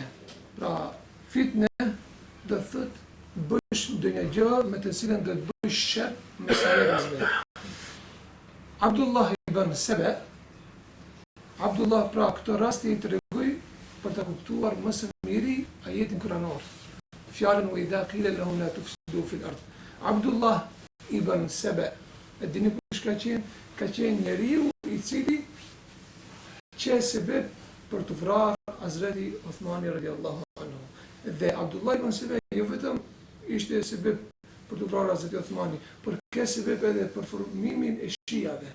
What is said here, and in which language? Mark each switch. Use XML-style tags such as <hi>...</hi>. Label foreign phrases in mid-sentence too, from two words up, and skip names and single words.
<sq>Pra, fitne do të thotë bësh ndonjë gjë me të cilën do të bësh sherr mes njerëzve. Abdullah ibn Saba, Abdullah pra këtë rast i tregoi për të kuptuar më së miri ajetin kuranor.</sq> <ar>Fjalën وإذا قيل لهم لا تفسدوا في الأرض.</ar> <sq>Abdullah ibn Saba, e dini kush ka qenë? Ka qenë njeriu i cili që sebeb për të vrarë Hazreti Uthmani</sq> <ar>رضي الله عنه.</ar> <sq>Dhe Abdullah ibn Saba jo vetëm ishte sebeb për të vrarë Hazreti Uthmani, por ka sebeb edhe për formimin e shiave.</sq>